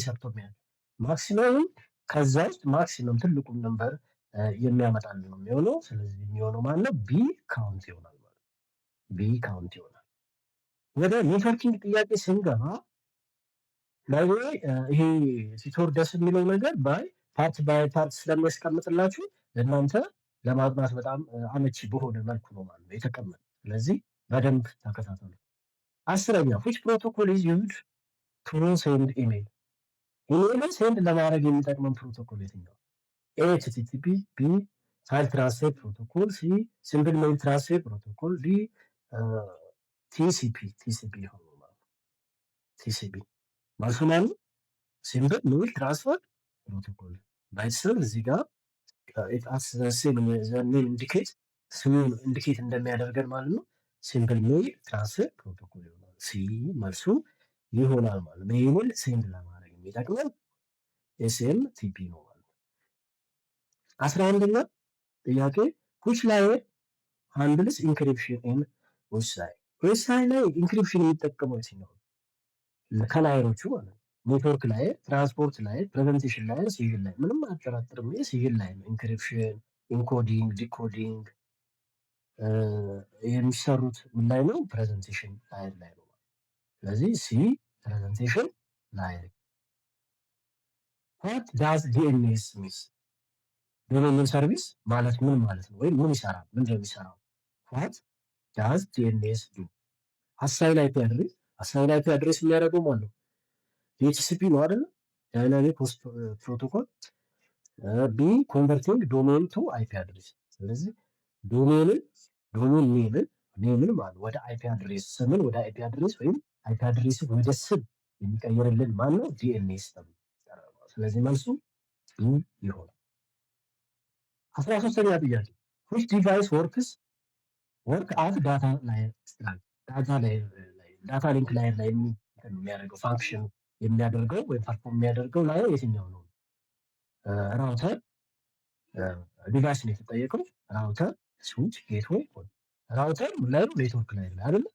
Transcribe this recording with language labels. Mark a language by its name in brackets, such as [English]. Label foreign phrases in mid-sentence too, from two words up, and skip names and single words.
[Amharic] ሰርቶ የሚያደርግ ማክሲመም ከዛ ውስጥ ማክሲመም ትልቁን ነምበር የሚያመጣልን ነው የሚሆነው። ስለዚህ የሚሆነው ማለት ነው [English] B count [Amharic] ይሆናል ማለት ነው። [English] B count [Amharic] ይሆናል። ወደ ኔትወርኪንግ ጥያቄ ስንገባ ላይ ይሄ ቲቶር ደስ የሚለው ነገር [English] by part [Amharic] ስለሚያስቀምጥላችሁ ለእናንተ ለማጥናት በጣም አመቺ በሆነ መልኩ ነው ማለት ነው የተቀመጠ። ስለዚህ በደንብ ተከታተሉ። 10ኛ [English] which protocol is used to send email? [Amharic] ኢሜይልን ሴንድ ለማድረግ የሚጠቅመን ፕሮቶኮል የትኛው? [English] A HTTP, B File Transfer Protocol, C Simple Mail Transfer Protocol, D TCP [Amharic] ይሆናል ማለት ነው። [English] ቲሲፒ [Amharic] መልሱ ማለት [English] Simple Mail Transfer Protocol [Amharic] ባይስም እዚህ ጋር ኢንዲኬት ስሙን ኢንዲኬት እንደሚያደርገን ማለት ነው። [English] Simple Mail Transfer Protocol [Amharic] ይሆናል። ሲ መልሱ ይሆናል ማለት ነው። ሜይልን ሴንድ ለማድረግ የሚጠቅመን ኤስኤምቲፒ ነው ማለት ነው። 11ኛ ጥያቄ [English] which layer handles encryption in [Amharic] ዌብሳይት? ዌብሳይት ላይ ኢንክሪፕሽን የሚጠቀመው የትኛው ነው? ከላየሮቹ ማለት ነው። [English] network layer, transport layer, presentation layer, civil layer። [Amharic] ምንም አያጠራጥርም። [English] civil layer [Amharic] ነው። [English] encryption, encoding, decoding [Amharic] የሚሰሩት ምን ላይ ነው? [English] presentation layer [Amharic] ላይ ነው። [English] ስለዚህ C presentation layer። what does DNS mean? domain service [Amharic] ማለት ምን ማለት ነው? ወይም ምን ይሰራል? ምንድን ነው የሚሰራው? [English] what does DNS do? assign IP address። assign IP address [Amharic] የሚያደርገው ማለት ነው ዲኤችሲፒ ነው አይደለ? [English] dynamic host protocol። B converting domain to IP address። [Amharic] ስለዚህ ዶሜን ኔምን ማለት ወደ [English] IP address፣ [Amharic] ስምን ወደ [English] IP address [Amharic] ወይም [English] IP address [Amharic] ወደ ስም የሚቀይርልን ማን ነው? ዲኤንኤስ ተብሎ ይጠራል። ስለዚህ መልሱ ይሆናል። 13ኛ ጥያቄ [English] which device work as data line data link layer [Amharic] ላይ የሚያደርገው ፋንክሽን የሚያደርገው ወይም ፐርፎርም የሚያደርገው ላየር የትኛው ነው? [English] router device [Amharic] ነው የተጠየቀው። [English] router, switch, gateway። ራውተር [Amharic] ምን ላይ ነው? [English] network layer [Amharic] ላይ አይደለ?